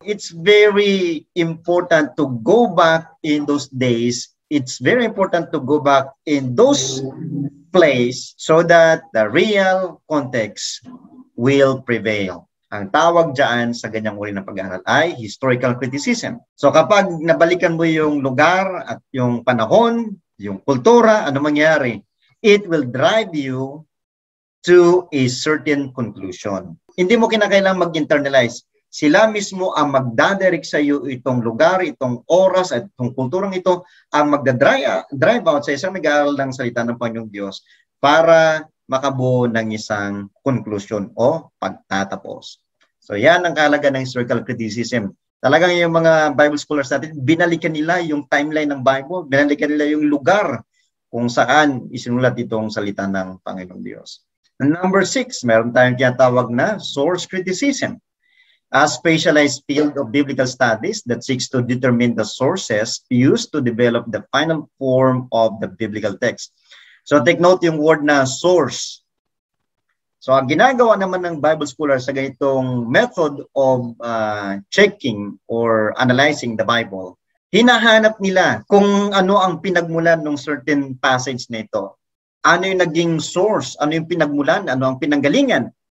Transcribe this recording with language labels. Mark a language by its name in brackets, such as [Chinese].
[English] It's very important to go back in those days. It's very important to go back in those places so that the real context will prevail. [Filipino] Ang tawag dyan sa ganyang uri ng pag-aaral ay historical criticism. So kapag nabalikan mo yung lugar at yung panahon, yung kultura, ano mangyari, [English] it will drive you to a certain conclusion. [Filipino] Hindi mo kinakailangang mag-internalize. Sila mismo ang magdadirect sa iyo itong lugar, itong oras, at itong kulturang ito, ang magdadrive out sa isang nag-aaral ng salita ng Panginoong Diyos para makabuo ng isang conclusion o pagtatapos. So yan ang kahalaga ng historical criticism. Talagang yung mga Bible scholars natin, binalikan nila yung timeline ng Bible, binalikan nila yung lugar kung saan isinulat itong salita ng Panginoong Diyos. Number 6, meron tayong tinatawag na source criticism. [English] A specialized field of biblical studies that seeks to determine the sources used to develop the final form of the biblical text. [Filipino] So take note yung word na source. So ang ginagawa naman ng Bible scholars sa ganitong [English] method of checking or analyzing the Bible, [Filipino] hinahanap nila kung ano ang pinagmulan ng certain passage na ito. Ano yung naging source? Ano yung pinagmulan? Ano ang pinanggalingan?